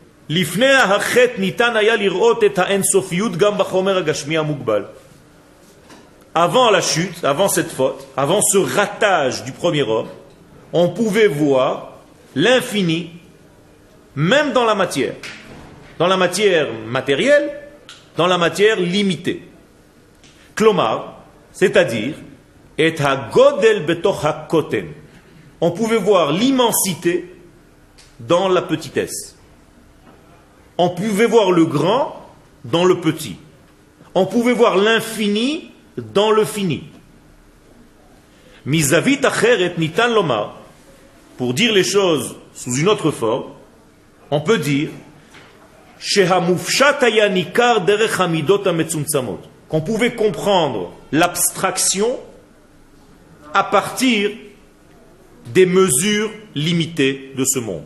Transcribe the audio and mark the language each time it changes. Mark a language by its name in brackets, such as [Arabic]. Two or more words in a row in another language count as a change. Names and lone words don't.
[French] Avant la chute, avant cette faute, avant ce ratage du premier homme, on pouvait voir l'infini, même dans la matière. Dans la matière matérielle, dans la matière limitée. [Hebrew] כלומר, c'est-à-dire, את הגדול בתוך הקטן. [French] On pouvait voir l'immensité dans la petitesse. On pouvait voir le grand dans le petit. On pouvait voir l'infini dans le fini. [Hebrew] מזווית אחרת ניתן לומר. [French] Pour dire les choses sous une autre forme, on peut dire qu'on pouvait comprendre l'abstraction à partir des mesures limitées de ce monde.